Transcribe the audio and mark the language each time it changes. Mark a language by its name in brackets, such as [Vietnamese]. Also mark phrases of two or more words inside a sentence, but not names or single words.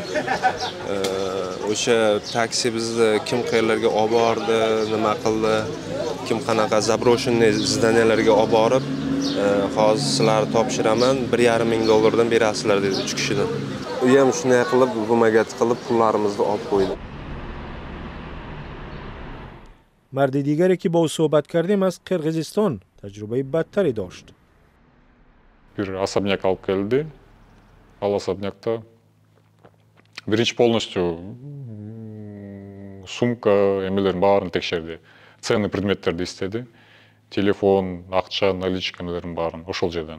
[Uzbek] O'sha taksi bizni kim qayerlarga olib bordi, nima qildi, kim qanaqa [Russian] заброшенный zdanyalarga [Uzbek] olib borib, hozir sizlarni topshiraman, $1,500 berasizlar dedi 3 kishidan. U ham shunday qilib vimogat qilib pullarimizni olib qo'ydi. [Persian] مرد دیگری که با او صحبت کردیم از قرقیزستان تجربه بدتری داشت. [Kyrgyz] Bir особняк алып келди. Ал особнякта биринчи [Russian] полностью сумка [Kyrgyz] эмелерин баарын текшерди. Ценный предметтерди истеди. Телефон, акча, наличка эмелерин баарын ошол жерден.